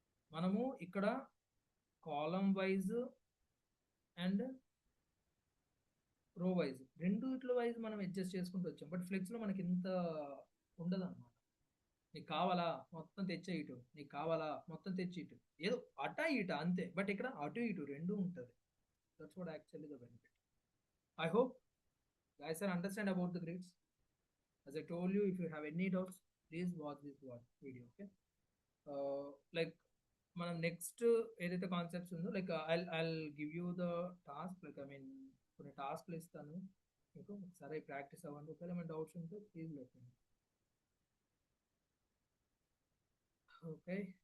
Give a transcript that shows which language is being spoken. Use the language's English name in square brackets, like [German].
[Telugu] మనము ఇక్కడ కాలం wise and రో వైజ్ రెండిట్లో వైజ్ మనం అడ్జస్ట్ చేసుకుంటూ వచ్చాం. బట్ ఫ్లెక్స్లో మనకి ఇంత ఉండదు అనమాట. నీకు కావాలా మొత్తం తెచ్చే ఇటు, నీకు కావాలా మొత్తం తెచ్చి ఇటు, ఏదో అటా ఇట అంతే. బట్ ఇక్కడ అటు ఇటు రెండు ఉంటుంది. [English] That's what actually the benefit. I hope guys are understand about the grids. As I told you, if you have any doubts, please watch this video. Okay. Like [Telugu] మనం నెక్స్ట్ ఏదైతే కాన్సెప్ట్స్ ఉందో [English] Like I'll give you the task. [Telugu] Like I mean కొన్ని టాస్క్లు ఇస్తాను మీకు, ఒకసారి practice అవ్వండి. ఒకవేళ ఏమైనా డౌట్స్ ఉంటే [English] Please let me. [Telugu] ఓకే.